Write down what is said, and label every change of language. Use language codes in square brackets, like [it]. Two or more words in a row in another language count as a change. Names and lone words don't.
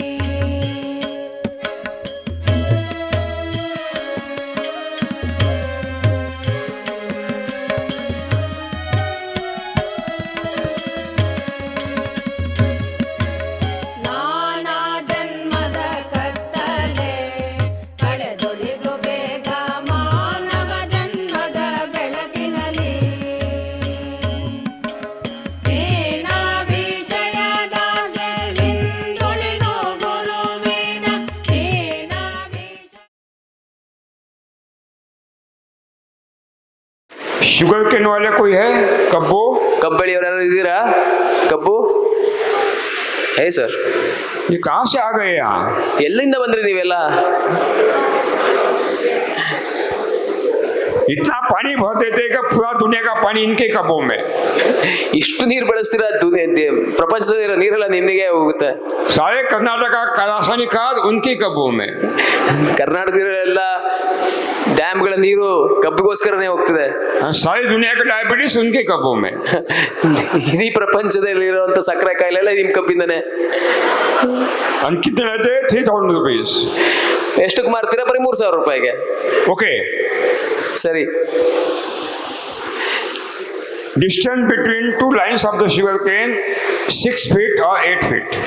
[kn] ನಾನಾ ಜನ್ಮದ ಕತ್ತಲೆ ಕಳೆದೊಳಿದು ಬೇಗ ಮಾನವ ಜನ್ಮದ ಬೆಳಕಿನಲ್ಲಿ. ಹೀನ ವಿಷಯದಾಸೆ ಹಿಂದುಳಿದು ಗುರುವಿನ ಹೀನ ವಿಷಯ. [en] sugar cane [hi] वाले कोई है? कब्बो [kn] ಕಬ್ಬು ಬೆಳೆಯೋರು ಯಾರು ಇದ್ದೀರಾ? ಕಬ್ಬು ಹೇ ಸರ್, [hi] ये कहाँ से आ गए यहाँ? [kn] ಎಲ್ಲಿಂದ ಬಂದ್ರಿ ನೀವೆಲ್ಲ? [hi] इतना पानी भर देते कि पूरा दुनिया का पानी इनके कब्बों में. [kn] ಇಷ್ಟು ನೀರು ಬಳಸ್ತೀರಾ? ಪ್ರಪಂಚದಲ್ಲಿರೋ ನೀರೆಲ್ಲ ನಿಮಗೆ ಹೋಗುತ್ತೆ. [hi] सारे कर्नाटक का रासायनिक खाद उनके कब्बों में. [kn] ಕರ್ನಾಟಕದಲ್ಲೆಲ್ಲ ಡ್ಯಾಮ್ಗಳ ನೀರು ಕಬ್ಬಿಗೋಸ್ಕರನೇ ಹೋಗ್ತಿದೆ. [hi] सारी दुनिया का डायबिटीज उनके कब्बों में. [kn] ಇಡೀ ಪ್ರಪಂಚದಲ್ಲಿರುವಂತ ಸಕ್ಕರೆ ಕಾಯಿಲೆ ಎಲ್ಲ ನಿಮ್ ಕಬ್ಬಿಂದನೇ. [hi] हम कितने लेते? 3000 रुपीज. [kn] ಎಷ್ಟಕ್ಕೆ ಮಾರ್ತೀರಾ? ಬರೀ 3000 ರೂಪಾಯಿಗೆ. [hi] ओके. [kn] ಸರಿ. [en] Distance between two lines of the sugar cane 6 feet or 8 feet.